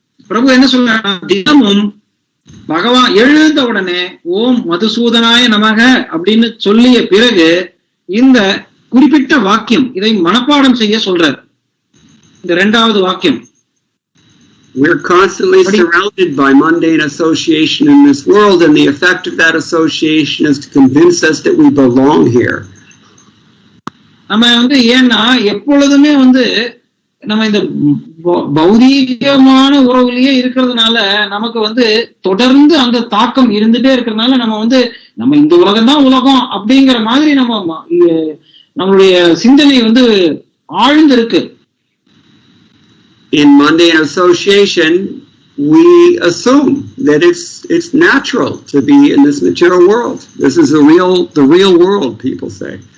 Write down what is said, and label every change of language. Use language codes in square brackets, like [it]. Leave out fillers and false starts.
[ta] பிரபு என்ன சொல்றாங்க, தினமும் பகவான் எழுந்த உடனே ஓம் மதுசூதனாய நமக அப்படின்னு சொல்லிய பிறகு இந்த குறிப்பிட்ட வாக்கியம் இதை மனப்பாடம் செய்ய சொல்றார். இந்த இரண்டாவது வாக்கியம், [en] we're constantly surrounded by mundane association in this world, and the effect of that association is to convince us that we belong here. [ta] நம்ம வந்து ஏன்னா எப்பொழுதுமே வந்து நம்ம இந்த பௌதீகமான உறவுலயே இருக்கிறதுனால நமக்கு வந்து தொடர்ந்து அந்த தாக்கம் இருந்துட்டே இருக்கிறதுனால நம்ம வந்து நம்ம இந்த உலகம் தான் உலகம் அப்படிங்கிற மாதிரி நம்மளுடைய சிந்தனை வந்து ஆழ்ந்து இருக்கு. [en] In mundane association, we assume that it's natural to be in this material world. This is the real world, people say.